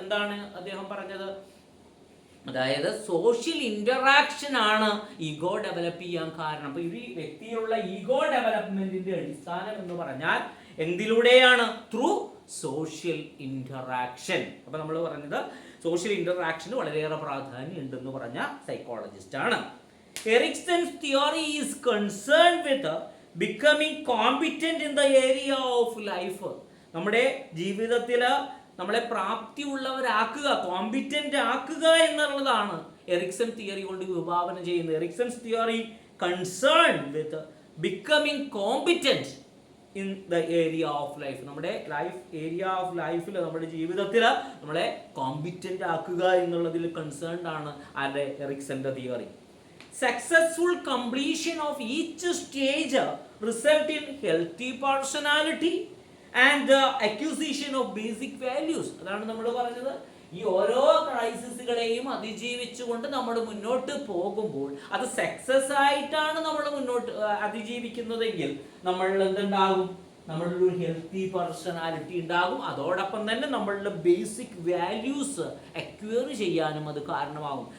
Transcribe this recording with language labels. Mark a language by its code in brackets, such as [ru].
[ml] എന്താണ് അദ്ദേഹം പറഞ്ഞത്? അതായത് സോഷ്യൽ ഇന്ററാക്ഷൻ ആണ് ഈഗോ ഡെവലപ്പ് ചെയ്യാൻ കാരണം. അപ്പൊ ഈ വ്യക്തിയിലുള്ള ഈഗോ ഡെവലപ്മെന്റിന്റെ അടിസ്ഥാനം എന്ന് പറഞ്ഞാൽ എന്തിലൂടെയാണ്? [en] Through social interaction. [ml] അപ്പൊ നമ്മൾ പറഞ്ഞത് സോഷ്യൽ ഇന്ററാക്ഷന് വളരെയേറെ പ്രാധാന്യം ഉണ്ടെന്ന് പറഞ്ഞ സൈക്കോളജിസ്റ്റ് ആണ്. [en] Erickson's theory is concerned with becoming competent in the area of life. [ml] നമ്മുടെ ജീവിതത്തിൽ നമ്മളെ പ്രാപ്തിയുള്ളവരാക്കുക, കോമ്പിറ്റന്റ് ആക്കുക എന്നുള്ളതാണ് എറിക്സൺ തിയറി കൊണ്ട് വിഭാവന ചെയ്യുന്നത്. [en] Erikson's theory concern with becoming competent in the area of life. [ml] നമ്മുടെ ലൈഫ് ഏരിയ ഓഫ് ലൈഫിൽ, നമ്മുടെ ജീവിതത്തിൽ നമ്മളെ കോമ്പിറ്റന്റ് ആക്കുക എന്നുള്ളതിൽ കൺസേൺഡ് ആണ് ആരുടെ? എറിക്സന്റെ theory. [en] Successful completion of each stage result in healthy personality and the acquisition of basic values. [ml] അതാണ് നമ്മൾ പറഞ്ഞത്. ഈ ഓരോ ക്രൈസിസുകളെയും അതിജീവിച്ചുകൊണ്ട് നമ്മൾ മുന്നോട്ട് പോകുമ്പോൾ അത് സക്സസ് ആയിട്ടാണ് നമ്മൾ മുന്നോട്ട് അതിജീവിക്കുന്നതെങ്കിൽ നമ്മൾ എന്തുണ്ടാകും? നമ്മളുടെ ഒരു ഹെൽത്തി പേഴ്സണാലിറ്റി ഉണ്ടാകും. അതോടൊപ്പം തന്നെ നമ്മളുടെ ബേസിക് വാല്യൂസ് അക്വയർ ചെയ്യാനും അത് കാരണമാകും.